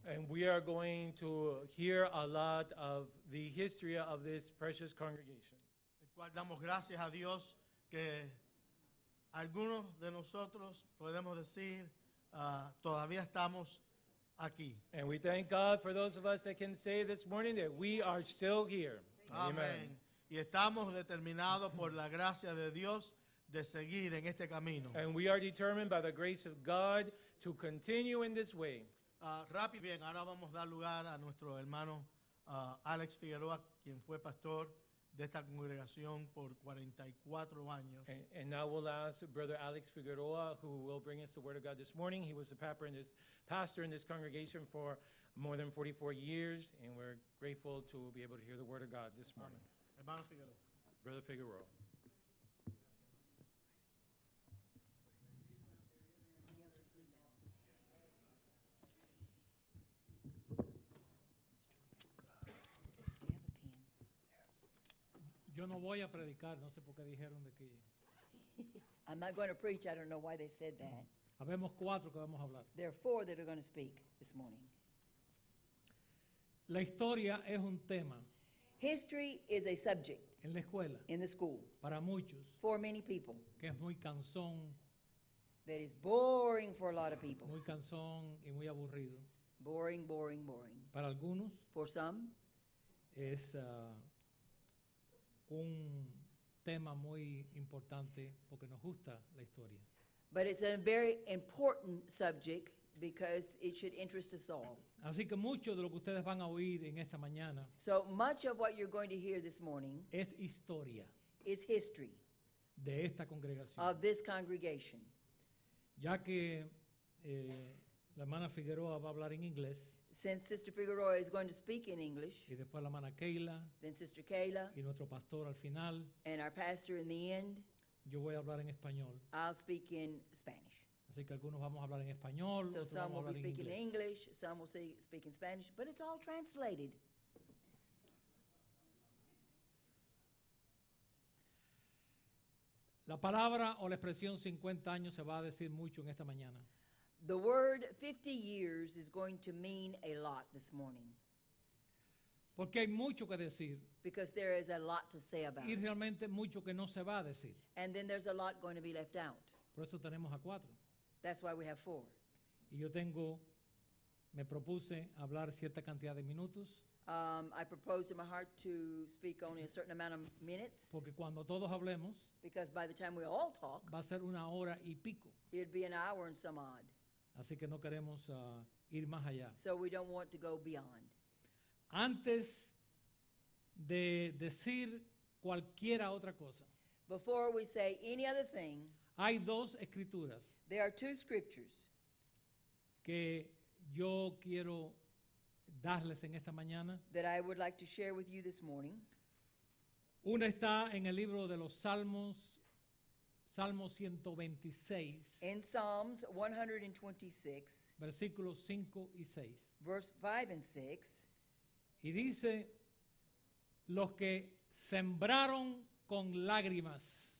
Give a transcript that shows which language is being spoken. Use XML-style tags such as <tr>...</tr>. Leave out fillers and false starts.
<en>And we are going to hear a lot of the history of this precious congregation.</en> <es>El cual damos gracias a Dios que algunos de nosotros podemos decir todavía estamos aquí.</es> <en>And we thank God for those of us that can say this morning that we are still here.</en> <es>Amén. Y estamos determinados por la gracia de Dios de seguir en este camino.</es> <en>And we are determined by the grace of God to continue in this way.</en> <es>Rápido, bien, ahora vamos a dar lugar a nuestro hermano Alex Figueroa, quien fue pastor de esta congregación por 44 años.</es> <en>And now we'll ask Brother Alex Figueroa, who will bring us the Word of God this morning. He was the pastor in this congregation for more than 44 years, and we're grateful to be able to hear the Word of God this morning.</en> <es>Hermano Figueroa.</es> <en>Brother Figueroa.</en> <es>Yo no voy a predicar, no sé por qué dijeron de que</es> <en>I'm not going to preach. I don't know why they said that.</en> <es>habemos 4 que vamos a hablar.</es> <en>There are 4 that are going to speak this morning.</en> <es>La historia es un tema</es> <en>History is a subject</en> <es>en la escuela</es> <en>in the school</en> <es>para muchos</es> <en>for many people</en> <es>que es muy cansón,</es> <en>that is boring for a lot of people.</en> <es>muy cansón y muy aburrido.</es> <en>Boring, boring, boring.</en> <es>Para algunos</es> <en>For some,</en> <es>es un tema muy importante porque nos gusta la historia.</es> <en>but it's a very important subject because it should interest us all.</en> <es>Así que mucho de lo que ustedes van a oír en esta mañana</es> <en>So much of what you're going to hear this morning</en> <es>es historia</es> <en>is history</en> <es>de esta congregación.</es> <en>of this congregation.</en> <es>Ya que la hermana Figueroa va a hablar en inglés</es> <en>Since Sister Figueroa is going to speak in English,</en> <es>y después la hermana Keila</es> <en>then Sister Kayla,</en> <es>y nuestro pastor al final,</es> <en>and our pastor in the end,</en> <es>yo voy a hablar en español.</es> <en>I'll speak in Spanish.</en> <es>Así que algunos vamos a hablar en español,</es> <en>So</en> <es>otros</es> <en>some</en> <es>vamos a</es> <en>will be</en> <es>hablar en</es> <en>speaking in</en> <es>inglés.</es> <en>English, some will speak in Spanish, but it's all translated.</en> <es>La palabra o la expresión 50 años se va a decir mucho en esta mañana.</es> <en>The word 50 years is going to mean a lot this morning</en> <es>Porque hay mucho que decir</es> <en>because there is a lot to say about</en> <es>y</es> <en>it.</en> <es>realmente mucho que no se va a decir.</es> <en>And then there's a lot going to be left out.</en> <es>Por eso tenemos a 4.</es> <en>That's why we have 4.</en> <es>Y yo me propuse hablar cierta cantidad de minutos,</es> <en>I proposed in my heart to speak only a certain amount of minutes</en> <es>porque cuando todos hablemos</es> <en>because by the time we all talk,</en> <es>va a ser 1 hora y pico.</es> <en>it'd be an hour and some odd.</en> <es>Así que no queremos ir más allá.</es> <en>So we don't want to go beyond.</en> <es>Antes de decir cualquiera otra cosa,</es> <en>Before we say any other thing,</en> <es>hay 2 escrituras</es> <en>there are 2 scriptures</en> <es>que yo quiero darles en esta mañana.</es> <en>that I would like to share with you this morning.</en> <es>Una está en el libro de los Salmos, Salmo 126,</es> <en>In Psalms 126,</en> <es>versículos 5 y 6.</es> <en>verse 5 and 6,</en> <es>Y dice, los que sembraron con lágrimas,</es>